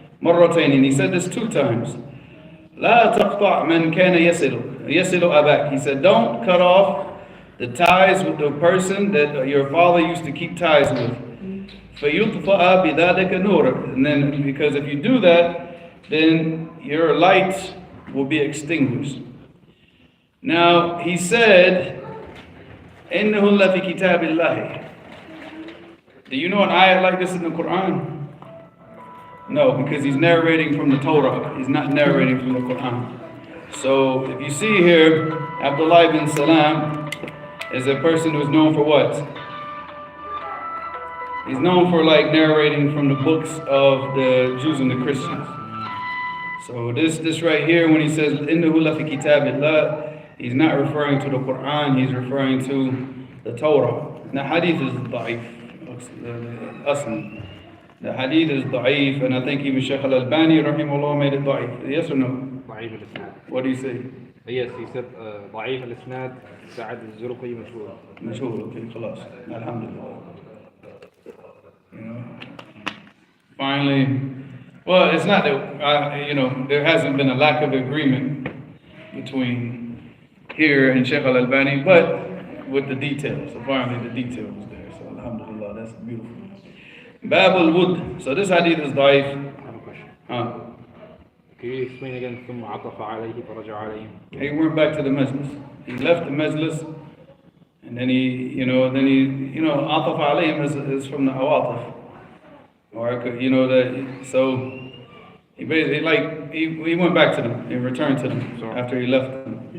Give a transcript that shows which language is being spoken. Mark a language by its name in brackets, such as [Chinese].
[Arabic] مرتين. [English] And he said this 2 times. [Arabic] لا تقطع من كان يصل أباك. [English] He said, don't cut off the ties with the person that your father used to keep ties with. [Arabic] فيطفأ بذلك نورك. [English] And then, because if you do that, then your light will be extinguished. Now, he said, [Arabic] إِنَّهُ لَفِي كِتَابِ اللَّهِ. [English] Do you know an ayat like this in the Quran? No, because he's narrating from the Torah. He's not narrating from the Quran. So, if you see here, Abdullah ibn Salam is a person who's known for what? He's known for like narrating from the books of the Jews and the Christians. So this right here, when he says [Arabic] إِنَّهُ لَفِي كِتَابِ اللَّهِ, [English] he's not referring to the Quran, he's referring to the Torah. The hadith is da'if. Aslan. The hadith is da'if, and I think even Shaykh al-Albani rahimahullah made it da'if. Yes or no? [Arabic] ضعيف الإسناد. [English] What do you say? Yes, he said [Arabic] ضعيف الإسناد سعد الزرقي مشهور. [English] مشهور. Okay, خلاص. Alhamdulillah. You know. Finally, well, it's not that there hasn't been a lack of agreement between here and Shaykh al-Albani, but with the details. So finally, the detail was there. So alhamdulillah, that's beautiful. Bab al-Wud. So this hadith is da'if. I have a question. Can you explain again [Arabic] ثم عطف عليه فرجع عليهم? [English] He went back to the majlis. He left the majlis, and then he [Arabic] عطف عليهم [English] is from the awatif. Or so he basically he went back to them, he returned to them after he left them.